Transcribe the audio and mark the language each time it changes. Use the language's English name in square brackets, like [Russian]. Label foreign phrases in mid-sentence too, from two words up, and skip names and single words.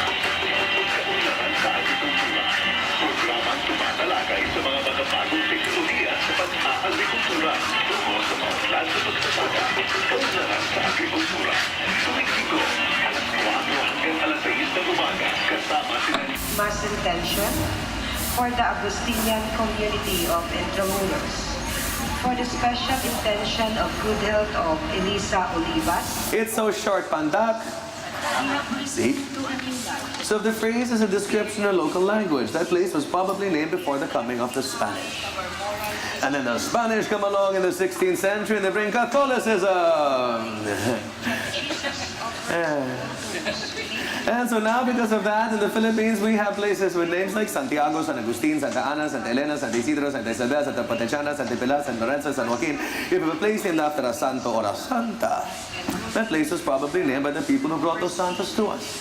[Filipino] Kaunlaran sa agrikultura. Programang tumatalakay sa mga magabagong teknolohiya sa pag-aagrikultura tungo sa mga klase pagsasaka. Kaunlaran sa agrikultura. Tuwing Linggo, alas 4 hanggang alas 6 ng umaga, kasama sila. [English] Mass intention for the Agustinian community of Intramuros. For the special intention of good health of Elisa Olivas. It's so short, Pandak. See? So if the phrase is a description of local language, that place was probably named before the coming of the Spanish. And then the Spanish come along in the 16th century and they bring Catholicism. And so now because of that, in the Philippines, we have places with names like Santiago, San Agustin, Santa Ana, Santa Elena, Santa Isidro, Santa Isabel, Santa Patechana, Santa Pilar, San Lorenzo, San Joaquin. If you have a place named after a santo or a santa, that place was probably named by the people who brought those santos to us.